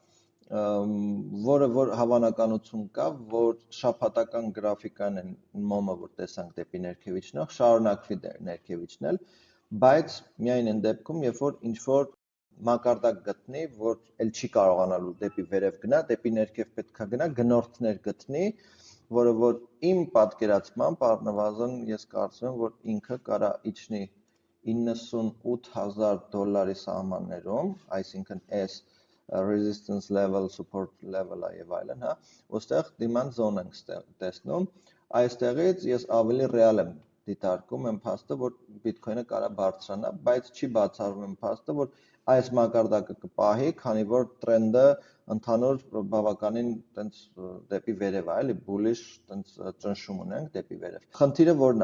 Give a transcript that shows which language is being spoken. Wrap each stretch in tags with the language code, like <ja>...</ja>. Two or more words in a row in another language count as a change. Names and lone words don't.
<hy>որը որ հավանականություն կա, որ շաբաթական գրաֆիկան են մոմը, որ տեսանք դեպի ներքև իջնող, շարունակվի ներքև իջնել, բայց միայն այն դեպքում, երբ որ ինչ-որ մակարդակ գտնի, որ էլ չի կարողանալու դեպի վերև գնա, դեպի ներքև պետք է գնա, գնորդներ գտնի, որը որ իմ պատկերացմամբ առնվազն ես կարծում եմ, որ ինքը կարա իջնի $98,000 սահմաններում, այսինքն այս</hy> <en>resistance level, support level</en> <hy>եւ այլն, հա, ոստեղ</hy> <en>demand zone</en> <hy>ենք տեսնում, այստեղից ես ավելի ռեալ եմ դիտարկում եմ փաստը, որ Bitcoin-ը կարա բարձրանա, բայց չի բացառվում եմ փաստը, որ այս մակարդակը կպահի, քանի որ տրենդը ընդհանուր բավականին տենց դեպի վերև է, էլի bullish տենց ճնշում ունենք դեպի վերև։ Խնդիրը որն է?</hy>